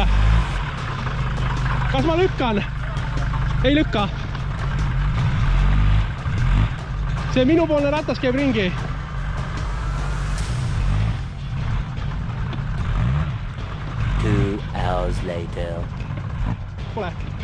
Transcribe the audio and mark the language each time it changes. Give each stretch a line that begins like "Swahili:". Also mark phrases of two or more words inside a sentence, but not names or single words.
Estonian: Kas ma lükkan? Ei lükka. See minupoolne ratas käib ringi.
English: Two hours later.
Estonian: Kuule.